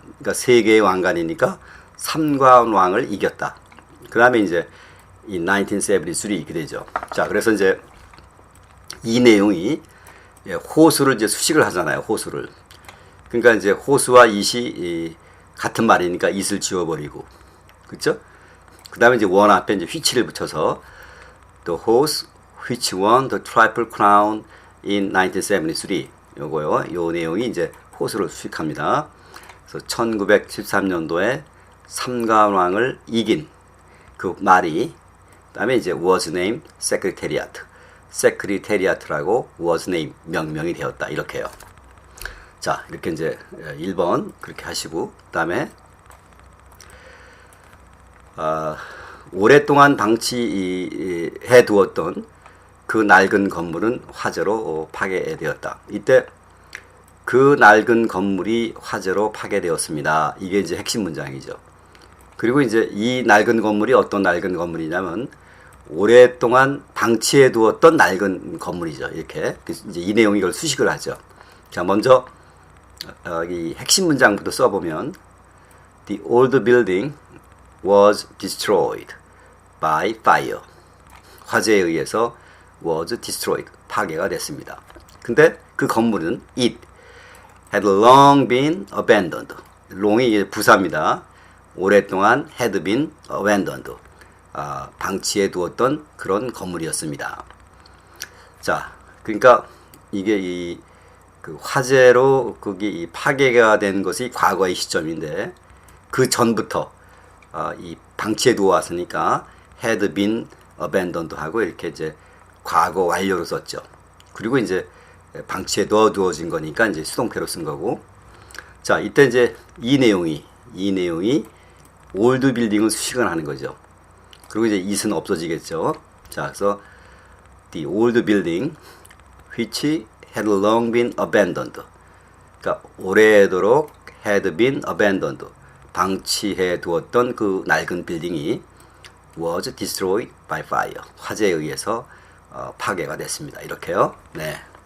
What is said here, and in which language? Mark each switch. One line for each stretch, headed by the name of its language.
Korean: 그러니까 세 개의 왕관이니까 삼관왕을 이겼다. 그 다음에 이제 이 1973 이렇게 되죠. 자, 그래서 이제 이 내용이 호수를 이제 수식을 하잖아요. 호수를. 그러니까 이제 호수와 it이 같은 말이니까 it을 지워버리고, 그렇죠?
English: 그 다음에 이제 원 앞에 이제 which를 붙여서 the horse which won the triple crown in 1973.
Korean: 요거요. 요 내용이 이제 호수를 수식합니다. 그래서 1913년도에 삼관왕을 이긴 그 말이 그다음에 이제 was named Secretariat. Secretariat라고 was named 명명이 되었다. 이렇게요. 자, 이렇게 이제 1번 그렇게 하시고 그다음에 오랫동안 방치해 두었던 그 낡은 건물은 화재로 파괴되었다. 이때 그 낡은 건물이 화재로 파괴되었습니다. 이게 이제 핵심 문장이죠. 그리고 이제 이 낡은 건물이 어떤 낡은 건물이냐면 오랫동안 방치해 두었던 낡은 건물이죠. 이렇게 이제 이 내용이 이걸 수식을 하죠.
English: 자, 먼저 이 핵심 문장부터 써보면 The old building was destroyed by fire.
Korean: 화재에 의해서 was destroyed. 파괴가 됐습니다.
English: 근데 그 건물은 it had long been abandoned.
Korean: long이 부사입니다. 오랫동안 had been abandoned. 방치해 두었던 그런 건물이었습니다. 자, 그러니까 이게 그 화재로 거기 이 파괴가 된 것이 과거의 시점인데 그 전부터 이 방치해 두었으니까 had been abandoned 하고 이렇게 이제 과거 완료로 썼죠. 그리고 이제 방치해 두어진 거니까 이제 수동태로 쓴 거고. 자, 이때 이제 이 내용이 올드 빌딩을 수식을 하는 거죠. 그리고 이제 it은 없어지겠죠.
English: 자, 그래서 the old building which had long been abandoned.
Korean: 그러니까 오래도록 had been abandoned. 방치해 두었던 그 낡은 빌딩이 was destroyed by fire. 화재에 의해서 파괴가 됐습니다. 이렇게요. 네.